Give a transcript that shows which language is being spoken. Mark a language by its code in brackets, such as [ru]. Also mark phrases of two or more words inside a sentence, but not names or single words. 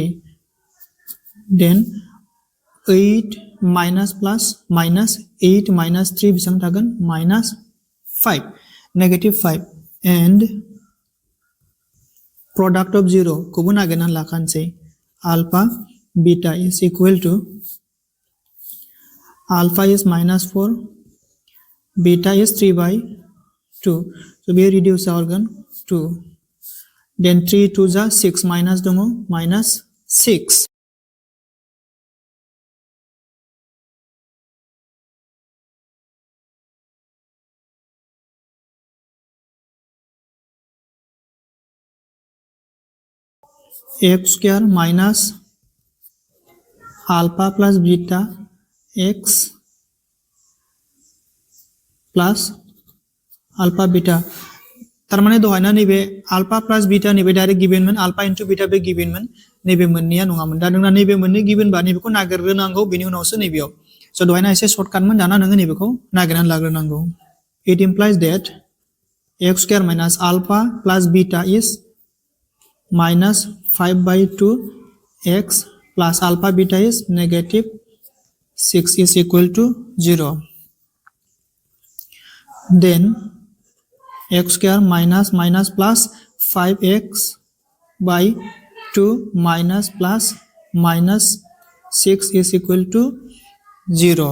[en] Then 8 minus plus minus 8 minus 3 [brx] बेसेबां थागोन? [en] -5, -5, and product of [brx] 0 खौबो नागिरनानै लाखानोसै. [en] Alpha beta is equal to alpha is -4, beta is 3/2. So we reduce our 2. Then 3 2 [brx] जा 6 minus दङ [en] -6. x square minus alpha plus beta x plus alpha beta. [brx] तारमाने दहायना नैबे [en] alpha plus beta [brx] नैबे [en] direct given [brx] मोन, [en] alpha into beta [brx] बे गिवन मोन, नैबे मोननैया नङामोन. दा नोंना नैबे मोननै गिवन बा नैबेखौ नागिरग्रोनांगौ, बेनि उनावसो नैबेयाव. So दहायना एसे शर्टकाट मोन, दाना नोङो नैबेखौ नागिरनानै लाग्रोनांगौ. [en] It implies that x square minus alpha plus beta is -5/2 x plus alpha beta is negative 6 is equal to 0. Then x square minus minus plus 5x by 2 minus plus minus 6 is equal to 0.